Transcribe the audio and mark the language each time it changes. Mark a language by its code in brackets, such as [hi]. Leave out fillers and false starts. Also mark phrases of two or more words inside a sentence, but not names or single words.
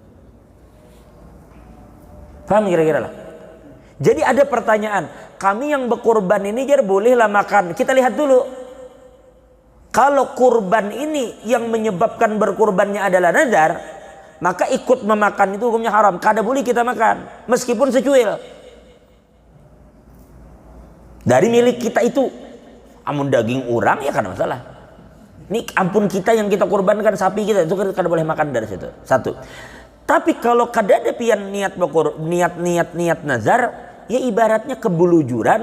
[id] Paham kira-kira lah? Jadi ada pertanyaan, kami yang berkurban ini jadi bolehlah makan. Kita lihat dulu. Kalau kurban ini yang menyebabkan berkurbannya adalah nazar, maka ikut memakan itu hukumnya haram. [bjn] Kada boleh kita makan, meskipun secuil. Dari milik kita itu. Amun daging orang ya kada masalah. Ini ampun kita yang kita kurbankan sapi kita itu kada boleh makan dari situ. 1. Tapi kalau kada ada pian niat nazar, ya ibaratnya kebulujuran.